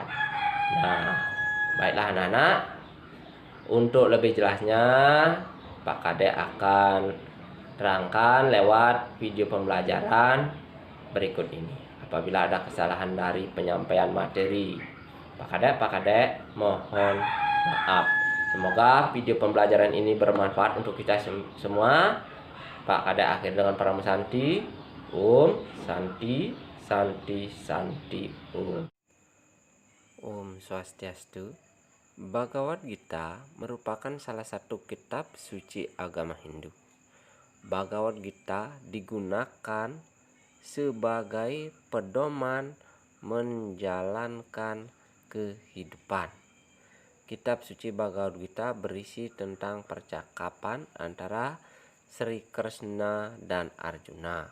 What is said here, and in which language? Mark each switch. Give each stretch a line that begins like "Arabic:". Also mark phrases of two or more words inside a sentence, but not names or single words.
Indonesian: Nah, baiklah anak-anak, untuk lebih jelasnya Pak Kadek akan terangkan lewat video pembelajaran berikut ini. Apabila ada kesalahan dari penyampaian materi Pak Kadek mohon maaf. Semoga video pembelajaran ini bermanfaat untuk kita semua. Pak Kadek akhir dengan Parama Santi.
Sanskrit: Om Santi Santi Santi Om. Om Swastiastu.
Indonesian: Bhagavad Gita merupakan salah satu kitab suci agama Hindu. Bhagavad Gita digunakan sebagai pedoman menjalankan kehidupan. Kitab suci Bhagavad Gita berisi tentang percakapan antara Sri Krishna dan Arjuna.